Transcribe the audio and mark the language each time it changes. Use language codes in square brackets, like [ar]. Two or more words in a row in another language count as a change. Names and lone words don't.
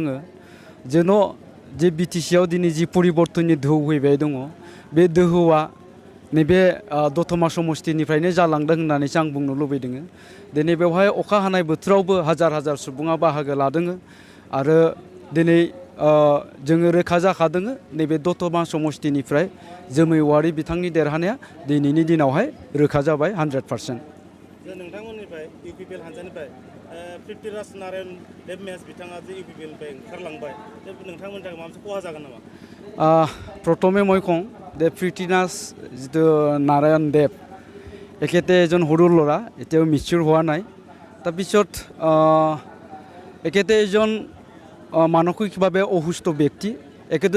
[brx] जेन' जे बिटिसिआव दिनै जि परिबर्तननि दोहौ फैबाय दङ बे दोहौआ नैबे दतमा समष्टिनिफ्रायनो जालांदों होननानैसो आं बुंनो लुबैदों दिनै बेवहाय अखा हानाय बोथोरावबो हाजार हाजार सुबुङा बाहागो लादों आरो दिनै जोङो रोखा जाखादों नैबे दतमा समष्टिनिफ्राय जोमै औवारि बिथांनि देरहानाया दिनैनि दिनावहाय रोखा जाबाय 100%। नोंथांमोननिफ्राय इउपिपिएल हानजानिफ्राय पृथ्वीराज नारायण देब मेस बिथाङा जे इउपिपिएलनिफ्राय ओंखारलांबाय नोंथांमोननि थाखाय माबा मोनसे खहा जागोन नामा? [as] प्रथमे মই কওঁ যে পৃথ্বীৰাজ যিটো নাৰায়ণ দেৱ এখেতে এজন সৰু ল'ৰা এতিয়াও মিচিউৰ হোৱা নাই তাৰপিছত এখেতে এজন মানসিকভাৱে অসুস্থ ব্যক্তি এখেতে